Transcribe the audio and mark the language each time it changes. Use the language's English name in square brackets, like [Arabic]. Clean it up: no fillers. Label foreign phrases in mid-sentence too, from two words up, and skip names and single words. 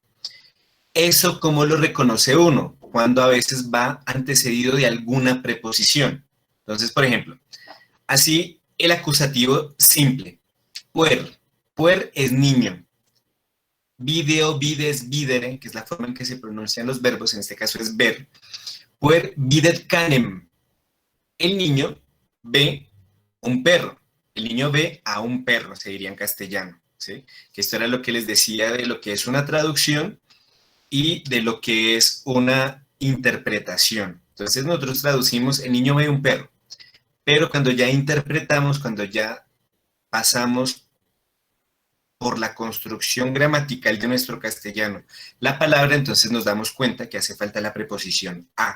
[Spanish] ¿Eso cómo lo reconoce uno? Cuando a veces va antecedido de alguna preposición. Entonces, por ejemplo, así el acusativo simple. Puer. Puer es niño. [Latin] Video, vides, videre, [Spanish] que es la forma en que se pronuncian los verbos, en este caso es ver. [Latin] Puer videt canem. [Spanish] El niño ve un perro. El niño ve a un perro, se diría en castellano, ¿sí? Que esto era lo que les decía de lo que es una traducción y de lo que es una interpretación, Entonces nosotros traducimos, el niño ve un perro, pero cuando ya interpretamos, cuando ya pasamos por la construcción gramatical de nuestro castellano la palabra, entonces nos damos cuenta que hace falta la preposición a.